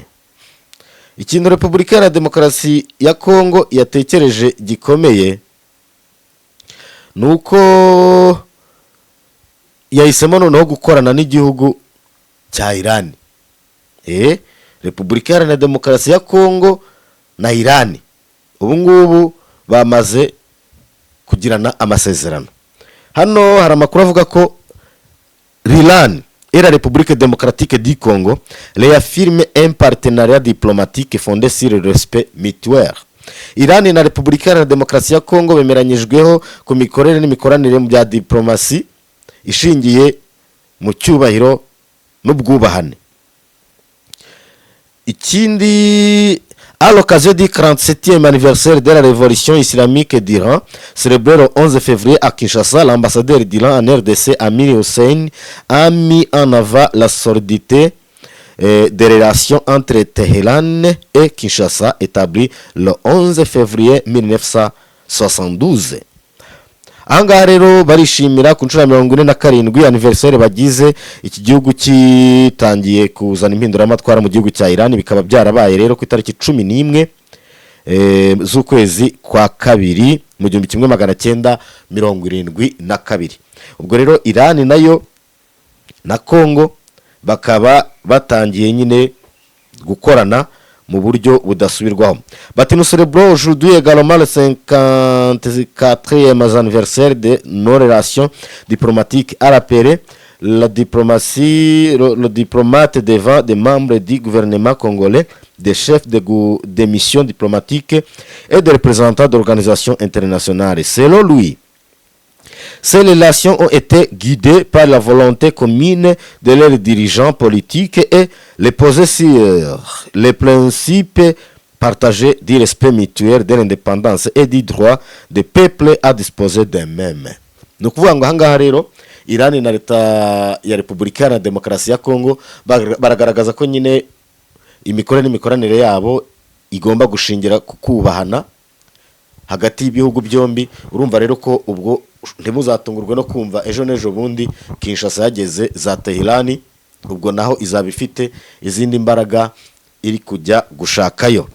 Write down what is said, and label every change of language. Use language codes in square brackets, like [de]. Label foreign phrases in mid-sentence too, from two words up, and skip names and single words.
[rw] Ikintu Repubulika Iharanira Demokarasi ya Kongo yatekereje gikomeye nuko yahisemo noneho gukorana n'igihugu cya Iran. Repubulika Iharanira Demokarasi ya Kongo na Iran ubu ngubu bamaze kugirana amasezerano. Hano hari amakuru avuga ko [fr] l'Iran et la République démocratique du Congo réaffirment un partenariat diplomatique fondé sur le respect mutuel. [rw] Iran na Repubulika Iharanira Demokarasi ya Kongo bemeranyijweho ku mikorere n'imikoranire mu bya diplomasi ishingiye mu cyubahiro n'ubwubahane. Ikindi, [fr] à l'occasion du 47e anniversaire de la révolution islamique d'Iran, célébré le 11 février à Kinshasa, l'ambassadeur d'Iran en RDC, Amir Hussein, a mis en avant la solidité des relations entre Téhéran et Kinshasa, établie le 11 février 1972. [rw] Ahangaha rero barishimira ku nshuro ya 47 anniversaire bagize iki gihugu kitangiye kuzana impinduramatwara mu gihugu cya Iran. Bikaba byarabaye rero ku itariki 11 z'ukwezi kwa kabiri mu 1972. Ubwo rero Iran nayo na Kongo bakaba batangiye nyine gukorana mu buryo budasubirwaho. [fr] Bati nous célébrons aujourd'hui également le 54e anniversaire de nos relations diplomatiques à rappeler la diplomatie, le diplomate devant des membres du gouvernement congolais, des chefs de missions diplomatiques et des représentants d'organisations internationales. Selon lui, ces relations ont été guidées par la volonté commune de leurs dirigeants politiques et les poser sur les principes partagés du respect mutuel de l'indépendance et du droit des peuples à disposer d'eux-mêmes. [rw] Ni ukuvuga ngo ahangaha rero Iran na leta ya Repubulika Iharanira Demokarasi ya Kongo baragaragaza ko nyine imikoranire yabo igomba gushingira ku kubahana hagati y'ibihugu byombi. Urumva rero ko ubwo ntimuzatungurwe no kumva ejo n'ejo bundi Kinshasa yageze za Tehran, ubwo naho izaba ifite izindi mbaraga iri kujya gushakayo.